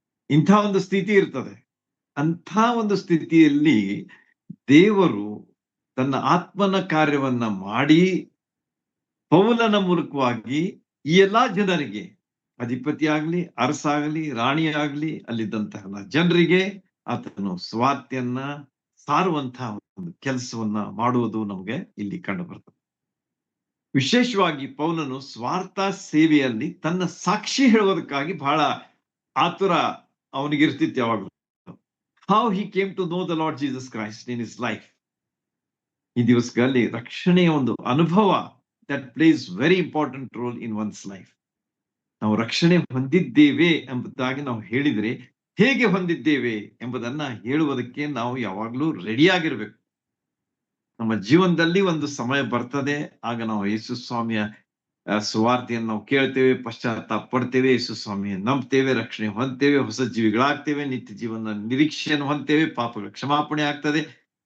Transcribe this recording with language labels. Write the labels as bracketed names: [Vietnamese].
[Kannada] ಇಂಥ ಒಂದು ಸ್ಥಿತಿ ಇರ್ತದೆ. ಅಂಥ ಒಂದು ಸ್ಥಿತಿಯಲ್ಲಿ ದೇವರು ತನ್ನ ಆತ್ಮನ ಕಾರ್ಯವನ್ನ ಮಾಡಿ ಪೌಲನ ಮೂಲಕವಾಗಿ ಈ ಎಲ್ಲಾ ಜನರಿಗೆ, ಅಧಿಪತಿ ಆಗ್ಲಿ, ಅರಸ ಆಗ್ಲಿ, ರಾಣಿ ಆಗ್ಲಿ, ಅಲ್ಲಿದ್ದಂತಹ ಜನರಿಗೆ ಆತನು ಸ್ವಾರ್ಥೆಯನ್ನ ಸಾರುವಂತಹ ಒಂದು ಕೆಲಸವನ್ನ ಮಾಡುವುದು ನಮಗೆ ಇಲ್ಲಿ ಕಂಡು ಬರ್ತದೆ. ವಿಶೇಷವಾಗಿ ಪೌಲನು ಸ್ವಾರ್ಥ ಸೇವೆಯಲ್ಲಿ ತನ್ನ ಸಾಕ್ಷಿ ಹೇಳುವುದಕ್ಕಾಗಿ ಬಹಳ ಆತುರ ಅವನಿಗಿರ್ತಿತ್ತು ಯಾವಾಗಲೂ. [English] How he came to know the Lord Jesus Christ in his life. [Kannada] ಈ ದಿವಸಗಳಲ್ಲಿ ರಕ್ಷಣೆಯ ಒಂದು ಅನುಭವ [English] that plays very important role in one's life. [Kannada] ನಾವು ರಕ್ಷಣೆ ಹೊಂದಿದ್ದೇವೆ ಎಂಬುದಾಗಿ ನಾವು ಹೇಳಿದ್ರೆ ಹೇಗೆ ಹೊಂದಿದ್ದೇವೆ ಎಂಬುದನ್ನ ಹೇಳುವುದಕ್ಕೆ ನಾವು ಯಾವಾಗ್ಲೂ ರೆಡಿ ಆಗಿರ್ಬೇಕು. ನಮ್ಮ ಜೀವನದಲ್ಲಿ ಒಂದು ಸಮಯ ಬರ್ತದೆ, ಆಗ ನಾವು ಯೇಸು ಸ್ವಾಮಿಯ ಸುವಾರ್ತೆಯನ್ನು ನಾವು ಕೇಳ್ತೇವೆ, ಪಶ್ಚಾತ್ತಾಪ ಪಡ್ತೇವೆ, ಯೇಸು ಸ್ವಾಮಿಯನ್ನು ನಂಬ್ತೇವೆ, ರಕ್ಷಣೆ ಹೊಂದ್ತೇವೆ, ಹೊಸ ಜೀವಿಗಳಾಗ್ತೇವೆ, ನಿತ್ಯ ಜೀವನ ನಿರೀಕ್ಷೆಯನ್ನು ಹೊಂದ್ತೇವೆ, ಪಾಪಗಳ ಕ್ಷಮಾಪಣೆ ಆಗ್ತದೆ.